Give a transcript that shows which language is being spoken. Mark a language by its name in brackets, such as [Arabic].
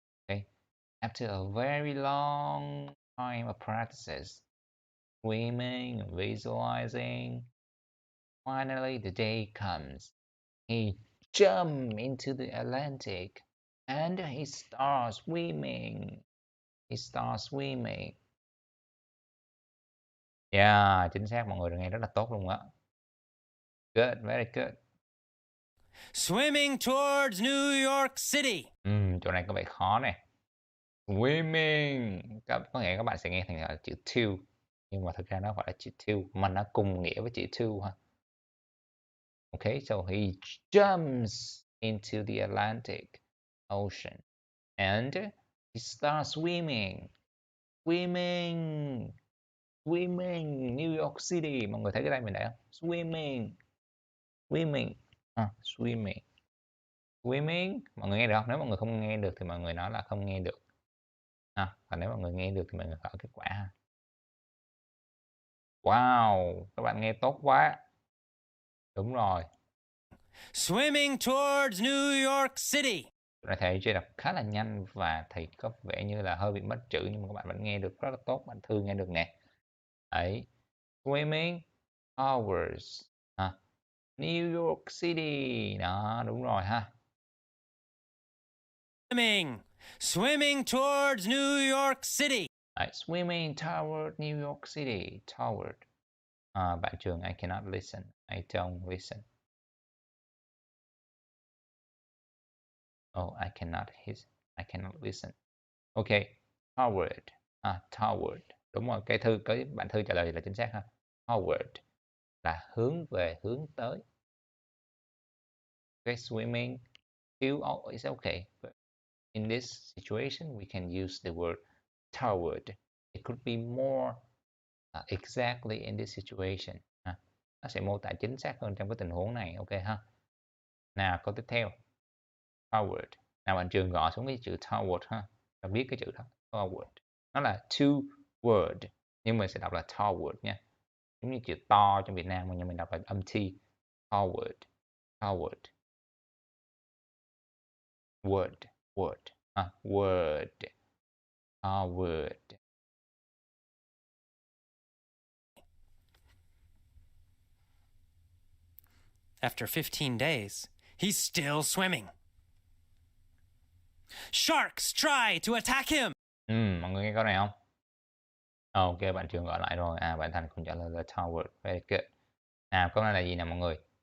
[English] Okay, after a very long time of practices, swimming, visualizing, finally the day comes. He jumps into the Atlantic and he starts swimming. He starts swimming. [Vietnamese] Yeah, chính xác, mọi người nghe rất là tốt luôn á. [English] Good, very good. Swimming towards New York City. [Vietnamese] Chỗ này có vẻ khó này. Swimming. Có nghĩa các bạn sẽ nghe thành là chữ to. Nhưng mà thực ra nó gọi là chữ to. Mà nó cùng nghĩa với chữ to ha. [English] Okay, so he jumps into the Atlantic Ocean. And he starts swimming. Swimming. Swimming. New York City. [Vietnamese] Mọi người thấy cái đây mình để không? [English] Swimming. Swimming. Swimming. [Vietnamese] Swimming, mọi người nghe được không? Nếu mọi người không nghe được thì mọi người nói là không nghe được. Còn nếu mọi người nghe được thì mọi người gõ kết quả ha. Wow, các bạn nghe tốt quá. Đúng rồi. [English] Swimming towards New York City. [Vietnamese] Là thầy chơi đọc khá là nhanh và thầy có vẻ như là hơi bị mất chữ nhưng mà các bạn vẫn nghe được rất là tốt. Bạn Thư nghe được nè. Đấy. [English] Swimming hours. [Vietnamese] New York City. Đó, đúng rồi ha. [English] Swimming towards New York City. Swimming toward New York City. Toward. Bạn Trường, I cannot listen. I don't listen. Oh, I cannot listen. Okay, toward. [Vietnamese] Toward. Đúng rồi, cái bạn Thư trả lời là chính xác ha. Toward. là hướng về, hướng tới. [English] Okay, swimming, still, oh, it's okay. But in this situation, we can use the word toward. It could be more exactly in this situation. [Vietnamese] Nó sẽ mô tả chính xác hơn trong cái tình huống này, ok ha. Nào, câu tiếp theo. Toward. Nào bạn Trường gõ xuống cái chữ toward ha. Và viết cái chữ đó. Toward. Nó là [English] two word. [Vietnamese] Nhưng mình sẽ đọc là toward nha. Giống như chữ to trong Việt Nam, nhưng mình đọc là âm T. [English] Toward. Toward. Word. Word. Word. Toward. After 15 days, he's still swimming. Sharks try to attack him. [Vietnamese] Mọi người nghe câu này không? Ok, bạn Trường gọi lại rồi. Bạn Thành cũng trả lời là toward. [English] Very good. [Vietnamese] Nào, câu này là gì nè mọi người?